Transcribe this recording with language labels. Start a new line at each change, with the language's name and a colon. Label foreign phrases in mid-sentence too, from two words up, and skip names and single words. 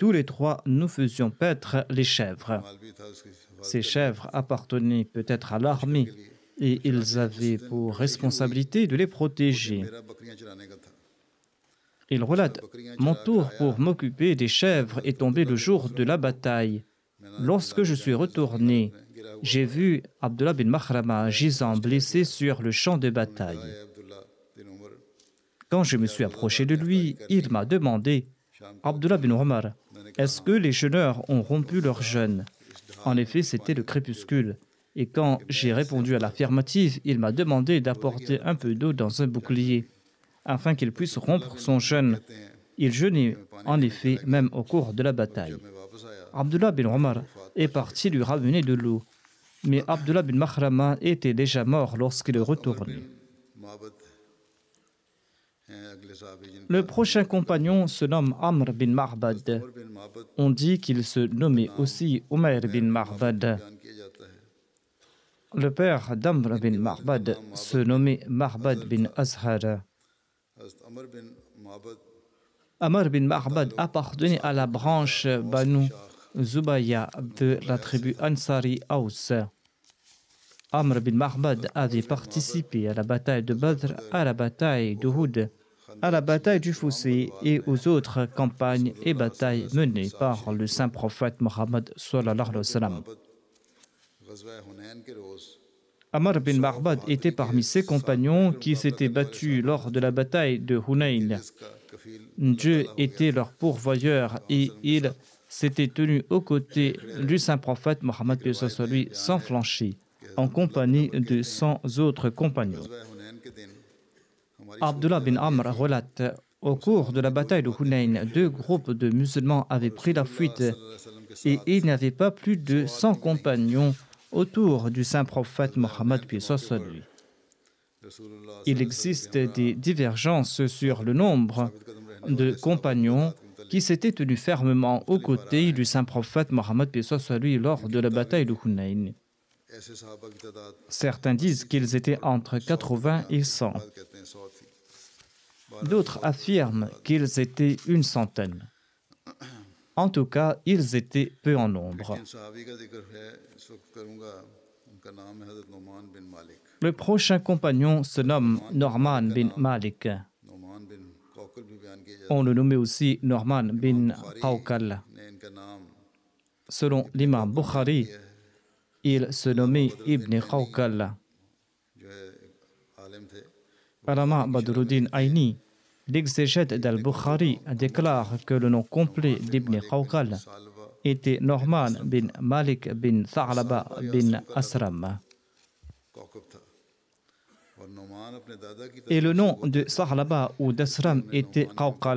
French: Tous les trois, nous faisions paître les chèvres.
Urdu: مال بھی تھا اس کی
French: Ces chèvres appartenaient peut-être à l'armée et ils avaient pour responsabilité de les protéger.
Urdu: میرا بکریاں چرانے کا تھا.
French: Il relate: mon tour pour m'occuper des chèvres est tombé le jour de la bataille. Lorsque je suis retourné, j'ai vu Abdullah bin Makhrama gisant blessé sur le champ de bataille.
Urdu: آئے عبداللہ بن عمر
French: Quand je me suis approché de lui, il m'a demandé: Abdullah bin Omar, est-ce que les jeûneurs ont rompu leur jeûne? En effet, c'était le crépuscule. Et quand j'ai répondu à l'affirmative, il m'a demandé d'apporter un peu d'eau dans un bouclier, afin qu'il puisse rompre son jeûne. Il jeûnait, en effet, même au cours de la bataille.
Urdu: میں واپس آیا
French: Abdullah bin Omar est parti lui ramener de l'eau. Mais Abdullah bin Makhrama était déjà mort lorsqu'il est retourné.
Urdu: معبد ہیں اگلے صاحب جن
French: Le prochain compagnon se nomme Amr bin Ma'bad.
Urdu: उमर बिन माबद
French: On dit qu'il se nommait aussi Umayr bin Ma'bad.
Urdu: بیان کیا جاتا ہے.
French: Le père d'Amr bin Ma'bad se nommait Ma'bad bin Azhar.
Urdu: हज़रत अमर बिन माबद
French: Amr bin Ma'bad appartenait à la branche Banu Zubayya de la tribu Ansari Aus. Amr bin Ma'bad avait participé à la bataille de Badr, à la bataille d'Uhud, à la bataille du Fossé et aux autres campagnes et batailles menées par le saint prophète Mohammed
Arabic: صلى الله عليه وسلم.
Urdu: غزوہ حنین کے روز
French: Amr bin Ma'bad était parmi ses compagnons qui s'étaient battus lors de la bataille de Hunayn.
Urdu: اس کا کفیل
French: Dieu était leur pourvoyeur et il s'était tenu aux côtés du saint prophète Mohammed lui sans flancher, en compagnie de 100 autres compagnons.
Urdu: غزوہ حنین کے دن ہماری
French: Abdullah bin Amr relate: au cours de la bataille de Hunayn, deux groupes de musulmans avaient pris la fuite et il n'y avait pas plus de 100 compagnons autour du saint prophète Mohammed lui.
Urdu: रसूलुल्लाह
French: Il existe des divergences sur le nombre de compagnons qui s'étaient tenus fermement aux côtés du saint prophète Mohammed lui lors de la bataille de Hunayn.
Urdu: ایسے صحابہ کی تعداد
French: Certains disent qu'ils étaient entre 80 et 100.
Urdu: بعد کہتے ہیں 100 تھی.
French: D'autres affirment qu'ils étaient une centaine. En tout cas, ils étaient peu en nombre.
Urdu: جن صحابی کا ذکر ہے اس وقت کروں گا، ان کا نام ہے حضرت نعمان بن مالک.
French: Le prochain compagnon se nomme Norman bin Malik.
Urdu: نعمان بن قوقل بھی بیان کیا جاتا
French: On le nommait aussi Norman bin Qawqal.
Urdu: ہے۔ نے ان کا نام
French: Selon l'imam Bukhari, il se nommait Ibn Qawqal.
Urdu: جو ہے ایک عالم تھے.
French: Alama Badruddin Aini, l'exégète d'Al-Bukhari, déclare que le nom complet d'Ibn Qawqal
Urdu: सालबा
French: était Norman bin Malik bin Tha'laba bin Asram.
Urdu: کوکب تھا اور نعمان اپنے دادا کی
French: Et le nom de Tha'laba ou d'Asram était Qawqal.